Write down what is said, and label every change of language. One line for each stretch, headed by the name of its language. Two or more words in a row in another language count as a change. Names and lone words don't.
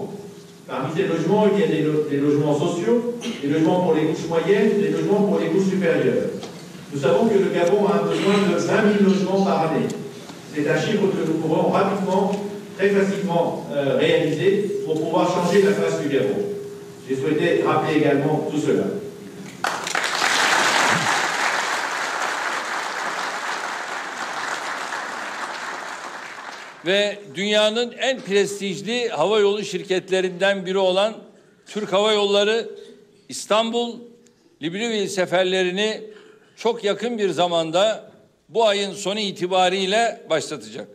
French: Parmi ces logements, il y a des logements sociaux, des logements pour les couches moyennes, des logements pour les couches supérieures. Nous savons que le Gabon a un besoin de 20 000 logements par année. C'est un chiffre que nous pourrons rapidement, très facilement réaliser pour pouvoir changer la face du Gabon. J'ai souhaité rappeler également tout cela.
Turkish: Ve dünyanın en prestijli havayolu şirketlerinden biri olan Türk Hava Yolları İstanbul-Libreville seferlerini çok yakın bir zamanda bu ayın sonu itibariyle başlatacak.